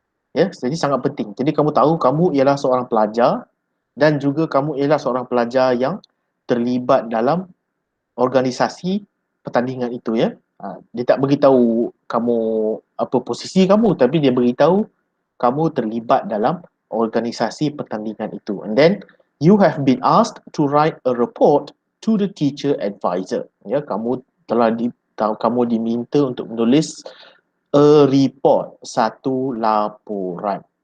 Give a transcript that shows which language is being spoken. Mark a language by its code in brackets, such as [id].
[ms] Jadi sangat penting. Jadi kamu tahu kamu ialah seorang pelajar dan juga kamu ialah seorang pelajar yang terlibat dalam organisasi pertandingan itu. Dia tak beritahu kamu apa posisi kamu, tapi dia beritahu kamu terlibat dalam organisasi pertandingan itu. [en] And then you have been asked to write a report to the teacher advisor. [ms] Kamu diminta untuk menulis [en] a report, [ms] satu laporan.